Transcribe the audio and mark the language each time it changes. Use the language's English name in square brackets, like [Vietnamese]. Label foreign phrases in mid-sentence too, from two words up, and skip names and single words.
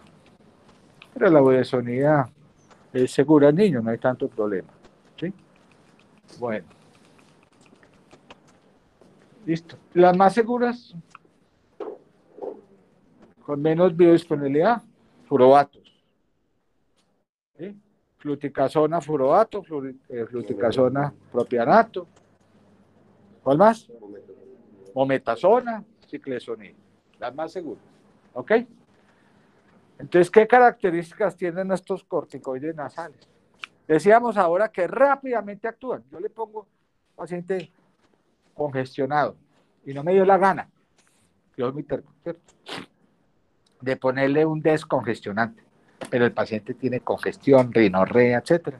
[Spanish] Pero la budesonida es segura en niños, no hay tanto problema. ¿Sí? Bueno, listo. Las más seguras, con menos biodisponibilidad, furobatos. ¿Sí? Fluticasona, furobato, fluticasona, propianato. ¿Cuál más? Mometasona, ciclesonida. Las más seguras. ¿Ok? Entonces, ¿qué características tienen estos corticoides nasales? Decíamos ahora que rápidamente actúan. Yo le pongo paciente congestionado y no me dio la gana, yo mi termo, de ponerle un descongestionante, pero el paciente tiene congestión, rinorrea, etcétera.